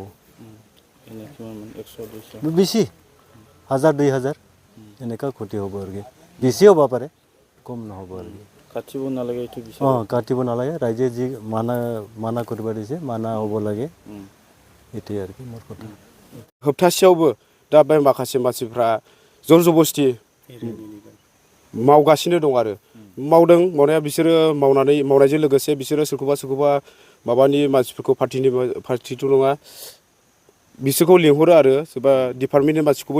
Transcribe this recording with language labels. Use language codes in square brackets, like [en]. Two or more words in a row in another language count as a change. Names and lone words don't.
[as] এনে কিমান 100 200 বেছি 1000 2000 এনেকুৱা ক্ষতি হ'ব আৰু কি বেছি হ'ব পাৰে কম নহ'ব আৰু কি কাটিব নালাগে এইটো বিচাৰ কাটিব নালাগে ৰাইজে যি মানা কৰিব দিছে মানা হ'ব লাগে এইটোৱে আৰু কি মোৰ কথা [brx] होबथासेयावबो दा बे माखासे मानसिफ्रा जर जबस्ति मावगासिनो दं आरो मावदों मावनाया बिसोरो मावनायजों लोगोसे बिसोरो सोरखौबा माबानि मानसिफोरखौ पार्टिथ' नङा बिसोरखौ लिंहरो आरो सोरबा डिपार्टमेन्टनि मानसिखौबो